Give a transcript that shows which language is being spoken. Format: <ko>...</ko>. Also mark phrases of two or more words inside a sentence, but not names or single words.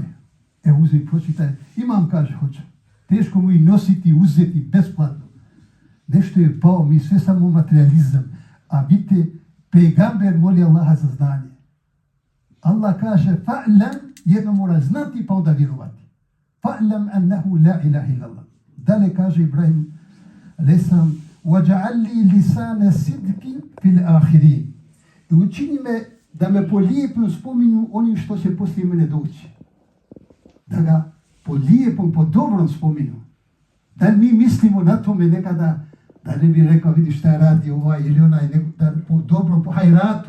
<bs>Evo, uzmi, pročitaj. Imam, kaže, hoće. Teško mu i nositi, uzeti, besplatno. Nešto je pao, mi sve samo materializam. A vidite, pejgamber moli Allaha za znanje. Allah kaže, fa'lam, jedno mora znati pa onda vjerovati.</bs> <ar>فاعلم أنه لا إله إلا الله.</ar> <bs>Dalje kaže Ibrahim, lesam,</bs> <ar>وَجَعَلْ لِي لِسَانَ صِدْقٍ فِي الْآخِرِينَ.</ar> <bs>I učini me da me po lijepom spominju oni što će poslije mene doći. Da ga po lijepom, po dobrom spominju. Da mi mislimo na tome nekada, da ne bi rekao, vidi šta je radi ovaj ili onaj, da po dobrom, po hajratu.</bs>